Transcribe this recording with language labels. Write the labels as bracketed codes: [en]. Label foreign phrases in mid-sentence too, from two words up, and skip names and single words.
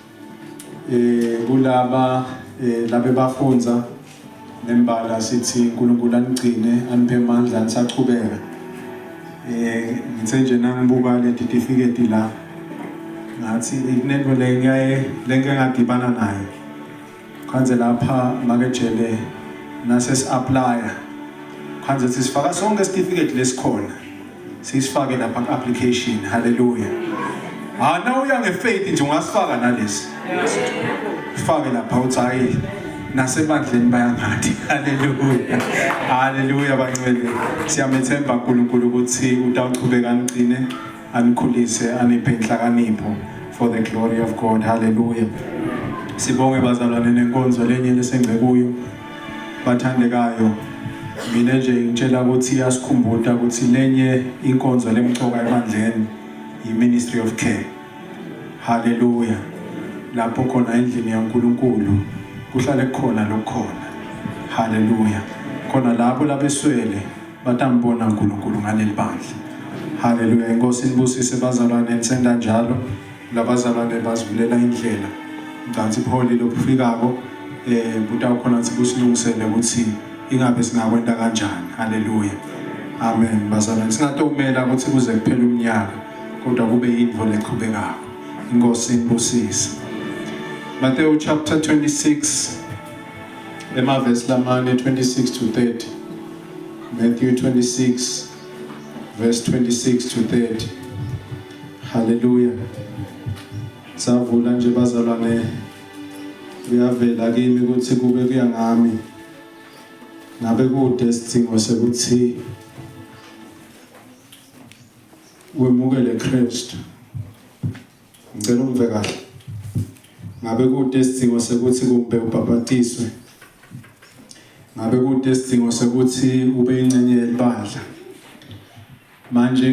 [ss] kulaba labe bafunza nembala sithi uNkulunkulu anigcine aniphe amandla anisachubeka ngithe nje nangibuka le certificate la ngathi inento lenge ngadibana nayo khanze lapha makejele nase si-applya khanze sifaka sonke certificate lesikhona sisifake lapha ku-application haleluya na uya ngefaith nje ungasifaka nalesi fake lapha uthi hayi nasebandleni bayangathi haleluya haleluya bangcwele siyamethemba uNkulunkulu ukuthi utawuchubeka anicine anikhulise aniphe inhlakanipho [en] for the glory of God [ss] haleluya sibonge bazalwane nenkonzo lenye lesengcekuyo bathandekayo mina nje ngitshela ukuthi yasikhumbuta ukuthi lenye inkonzo lemchoka emandleni i- [en] ministry of care [ss] haleluya lapho khona endlini yaNkulunkulu kuhlale khona lokhona haleluya khona lapho labeswele batambona uNkulunkulu ngaleli bandla haleluya inkosi inibusise bazalwane nisenda njalo labazalwane bazivulela indlela nganti pholi lokufikako butawukhona ukuthi kusilungisele ukuthi ingabe singakwenda kanjani haleluya amen bazalwane singatomela ukuthi kuze kuphele umnyaka kodwa kube yinto leqhubekako inkosi inibusise Matthew chapter 26 verse lamane 26 to 30 Matthew 26 verse 26 to 30 hallelujah savula nje bazalwane uyavela kimi ukuthi kube kuya ngami ngabe kude isidingo sekuthi wemukele Kristu ngicela ungve kahle ngabe kude isidingo sekuthi kumbe ubhabhatiswe ngabe kude isidingo sekuthi ube ingcenye yelibandla manje